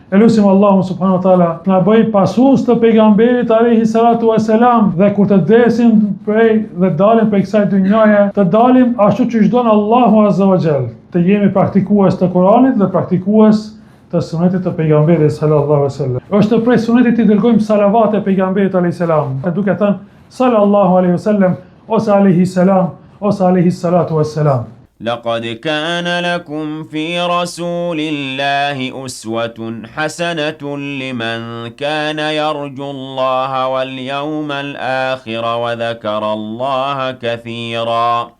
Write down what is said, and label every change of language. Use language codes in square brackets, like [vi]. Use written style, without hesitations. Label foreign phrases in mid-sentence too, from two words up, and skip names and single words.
[sq] Elusim Allahun [ar] سبحانه وتعالى [sq] na bëj pasues të pejgamberit [ar] عليه الصلاة والسلام, [sq] dhe kur të desim dhe dalim prej kësaj dynjaje, të dalim ashtu siç don Allahu [ar] عز وجل. [sq] Të jemi praktikues të Kuranit dhe praktikues të sunetit të pejgamberit [ar] صلى الله عليه وسلم. [sq] Është prej sunetit të dërgojmë salavate pejgamberit [ar] عليه السلام, [sq] duke thënë [ar] صلى الله عليه وسلم [sq] ose [ar] عليه السلام [sq] ose [ar] عليه الصلاة والسلام. لقد كان لكم في رسول الله أسوة حسنة لمن كان يرجو الله واليوم الآخر وذكر الله كثيرا